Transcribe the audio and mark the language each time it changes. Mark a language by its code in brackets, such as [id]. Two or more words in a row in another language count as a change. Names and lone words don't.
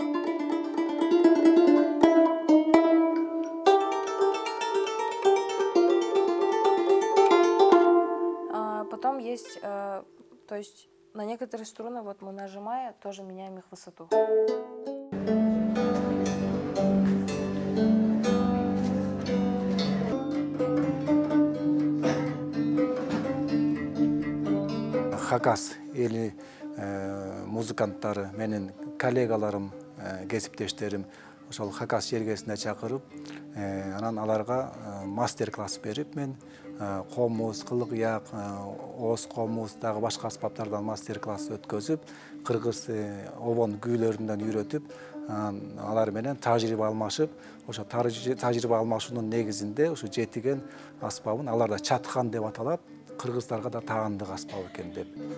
[ru] Потом есть, то есть на некоторые струны вот мы нажимая, тоже меняем их высоту. [ky] Хакас эли музыканттары менин коллегаларым, кесиптештерим ошол Хакас жергесине чакырып, анан аларга мастер-класс берип, мен комуз, кылык як, ооз комуз, дагы башка аспаптардан мастер-класс өткөзүп, кыргыз обон күүлөрүнөн үйрөтүп, алар менен тажрыйба алмашып, ошо тажрыйба алмашуунун негизинде ушу жетиген аспабын аларда чатхан деп аталат, кыргыздарга да таандык аспап экен деп.